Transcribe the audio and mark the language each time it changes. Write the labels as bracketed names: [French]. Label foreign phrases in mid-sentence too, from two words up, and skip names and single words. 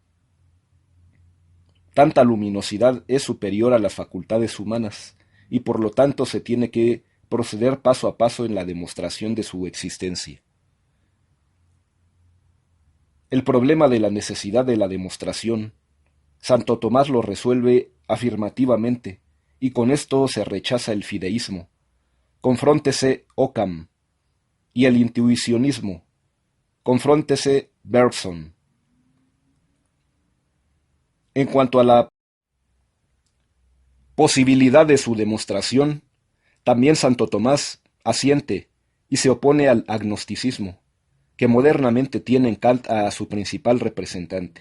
[Spanish] Tanta luminosidad es superior a las facultades humanas, y por lo tanto se tiene que proceder paso a paso en la demostración de su existencia. El problema de la necesidad de la demostración, Santo Tomás lo resuelve afirmativamente, y con esto se rechaza el fideísmo. Confróntese Occam, y el intuicionismo. Confróntese Bergson. En cuanto a la posibilidad de su demostración, también Santo Tomás asiente y se opone al agnosticismo, que modernamente tiene en Kant a su principal representante.